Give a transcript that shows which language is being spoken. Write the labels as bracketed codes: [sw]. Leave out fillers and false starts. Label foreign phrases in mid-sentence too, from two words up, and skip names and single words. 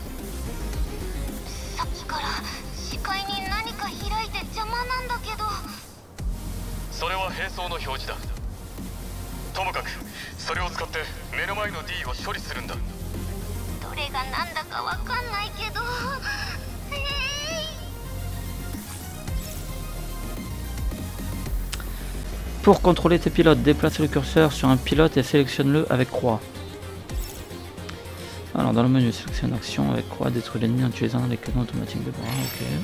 [ja] さっきから視界に何か開いて邪魔なんだけど。それは兵装の表示だ。ともかくそれを使って目の前の D を処理するんだ。どれが何だかわかんないけど。 [fr] Pour contrôler tes pilotes, déplace le curseur sur un pilote et sélectionne-le avec croix. Alors dans le menu, sélectionne action avec croix, détruire l'ennemi en utilisant les canons automatiques de bras, ok.